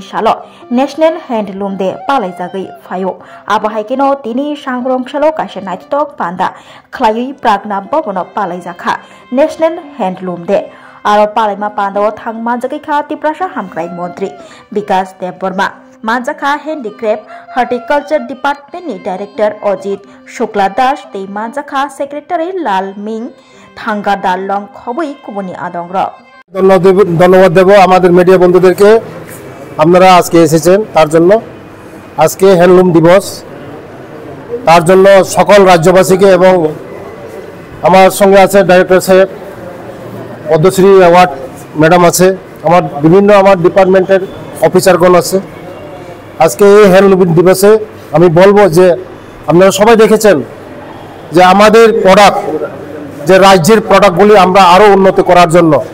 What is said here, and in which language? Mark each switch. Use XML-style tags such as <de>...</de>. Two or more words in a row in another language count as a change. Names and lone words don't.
<trp>सालो नेशनेल हैंडलूम डे पालायजागै फायो आबाहायकेनो तिनि सांग्रंशालो कासिम नायथावथाव बान्दा खालायै प्रागना भवनाव पालायजाखा नेशनेल हैंडलूम डे आरो पालायमा पान्दाव थां मानजाखा तिप्रासा हामख्राय मंत्री विकास देव वर्मा मानजाखा</trp> <en>handicraft horticulture department</en> <trp>डायरेक्टर अजित शुक्ला दास ते मानजाखा सेक्रेटारि लाल मिंग थांगा दालং खबई कुबुनि आदंग्र</trp> <bn>ধন্যবাদ দেব আমাদের মিডিয়া বন্ধুদেরকে আপনারা আজকে এসেছেন তার জন্য আজকে হ্যান্ডলুম দিবস তার জন্য সকল রাজ্যবাসীকে এবং আমার সঙ্গে আছে ডাইরেক্টর সাহেব পদ্মশ্রী অ্যাওয়ার্ড ম্যাডাম আছে আমার বিভিন্ন আমার ডিপার্টমেন্টের অফিসারগণ আছে আজকে এই হ্যান্ডলুম দিবসে আমি বলবো যে আপনারা সবাই দেখেছেন যে আমাদের প্রোডাক্ট যে রাজ্যের প্রোডাক্টগুলি আমরা আরও উন্নত করার জন্য</bn>